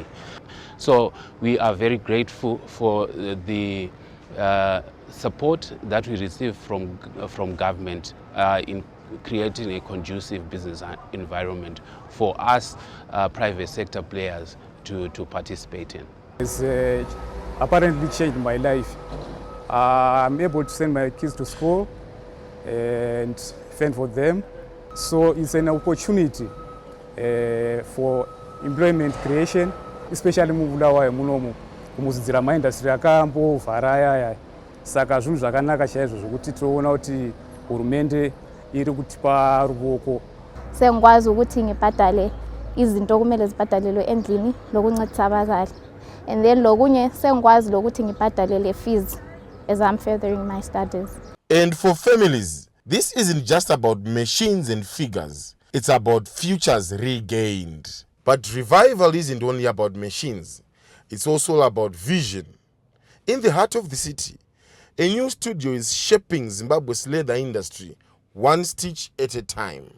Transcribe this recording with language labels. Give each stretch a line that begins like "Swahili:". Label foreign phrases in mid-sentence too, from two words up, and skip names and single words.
English: So we are very grateful for the support that we receive from government in creating a conducive business environment for us private sector players to participate in. It's apparently changed my life. I'm able to send my kids to school and fend for them. So it's an opportunity for employment creation, especially
Shona: mu Bulawayo munomu kumuzidzira maindastry akambovhara ayaya. Saka zvinhu zvakanaka chaizvo zvokuti tinoona kuti hurumende iri kutipa ruoko.
North Ndebele: Sengikwazi ukuthi ngibhadale izinto okumele zibhadalelwe endlini lokuncedisa abazali.
English: And then
North Ndebele: lokunye sengikwazi lokuthi ngibhadalele fees
English: as I'm furthering my studies. And for families, this isn't just about machines and figures. It's about futures regained. But revival isn't only about machines. It's also about vision. In the heart of the city, a new studio is shaping Zimbabwe's leather industry one stitch at a time.